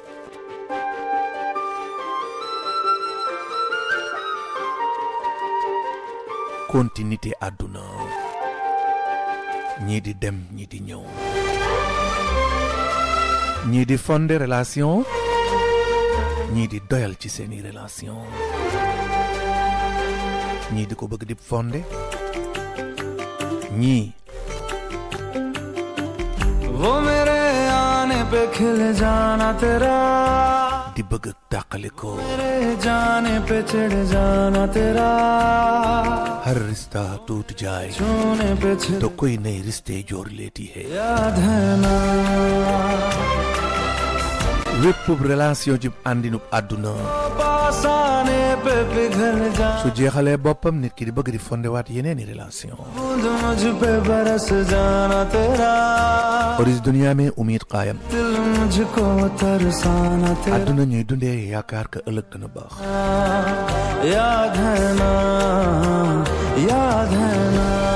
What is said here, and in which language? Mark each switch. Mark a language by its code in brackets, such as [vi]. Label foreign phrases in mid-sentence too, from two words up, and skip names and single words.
[wo] continuité àdduna ñii di dem ñii di ñëw ñii di [fr] fonder relation [wo] ñii di doyal ci seeni relation ñii di ko bëgg di fonder ñii [hi] वो मेरे आने पे खिल जाना तेरा [wo] di bëgg tàqale ko [hi] मेरे जाने पे चिढ़ जाना तेरा हर रिश्ता टूट जाए तो कोई नई रिश्ते जोड़ लेती है याद है ना [wo] wépp relation ji àndinub àdduna su jeexalee boppam nit ki di bëgg di fondewaat yeneeni relation oris [hi] दुनिया में उम्मीद कायम [wo] àdduna ñuy dundee yaakaar ka ëllëg dana baax [hi] याद है ना